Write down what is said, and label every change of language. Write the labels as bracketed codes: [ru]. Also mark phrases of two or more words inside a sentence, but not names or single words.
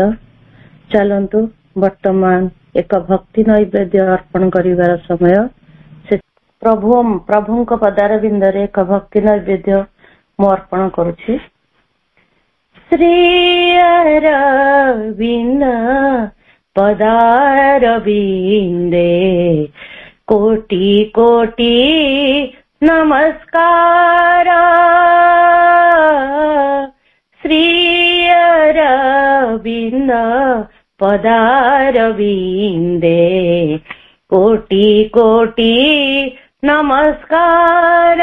[or] ଚଳନ୍ତୁ ବର୍ତ୍ତମାନ ଏକ ଭକ୍ତି ନୈବେଦ୍ୟ ଅର୍ପଣ କରିବାର ସମୟ ସେ ପ୍ରଭୁଙ୍କ ପଦାରବିନ୍ଦରେ ଏକ ଭକ୍ତି ନୈବେଦ୍ୟ ମୁଁ ଅର୍ପଣ କରୁଛି। [sa] श्री अरविंद पदारविंदे कोटि कोटि नमस्कार। श्री अरविंद पदारविंदे कोटि कोटि नमस्कार।